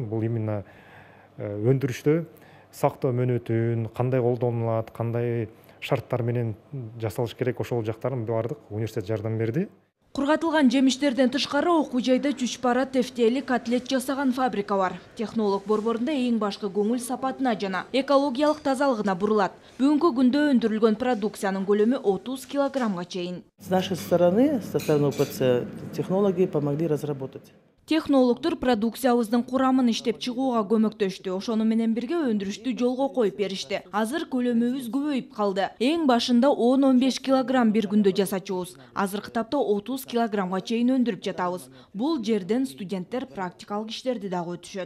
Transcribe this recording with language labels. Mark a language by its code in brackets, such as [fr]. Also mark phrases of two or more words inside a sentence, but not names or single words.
[ky] Бул именно өндүрүштө сактоо мөөнөтүн кандай колдонулат, кандай шарттар менен жасалыш керек, ошол жактарын бардык университет жардам берди. Кургатылган жемиштерден тышкары окуу жайда чүчпара, тефтели, котлет жасаган фабрика бар. Технолог борборунда эң башкы көңүл сапатына жана экологиялык тазалыгына бурулат. Бүгүнкү күндө өндүрүлгөн продукциянын көлөмү 30 килограммга чейин. [ru] С нашей стороны, со стороны ОПЦ, технологи помогли разработать. [ky] Технологдор продукциябыздын курамын иштеп чыгууга көмөктөштү. Ошону менен бирге өндүрүштү жолго коюп беришти. Азыр көлөмүбүз көбөйүп калды. Эң башында 10-15 килограмм бир күндө жасачубуз. Азыркы тапта 30 килограммга чейин өндүрүп жатабыз. Бул жерден студенттер практикалык иштерди дагы өтүшөт.